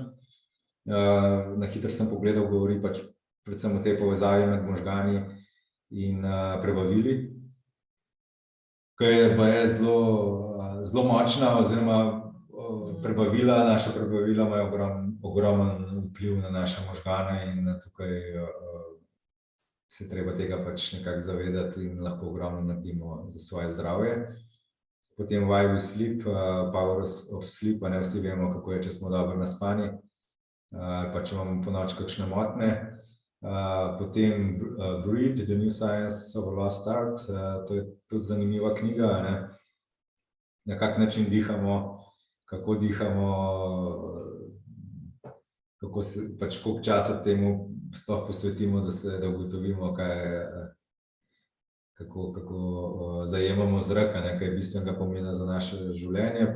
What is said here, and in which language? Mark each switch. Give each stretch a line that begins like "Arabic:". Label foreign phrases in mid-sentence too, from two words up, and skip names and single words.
Slovenian: Na hitro sem pogledal, govori pač predvsem o tej povezavi med možgani in prebavili, ki je zelo močna, oziroma naša prebavila imajo ogromen vpliv na naše možgane in tukaj se treba tega pač nekako zavedati in lahko ogromno naredimo za svoje zdravje. Potem Why We Sleep, Power of Sleep, ne vsi vemo, kako je, če smo dobro naspani, pa če imamo ponoči kakšne motnje. Potem Breathe, The New Science of a Lost Art, to je tudi zanimiva knjiga, na kak način dihamo, kako dihamo, koliko časa temu sploh posvetimo, da ugotovimo, kako zajemamo zrak, kaj je bistvenega pomena za naše življenje.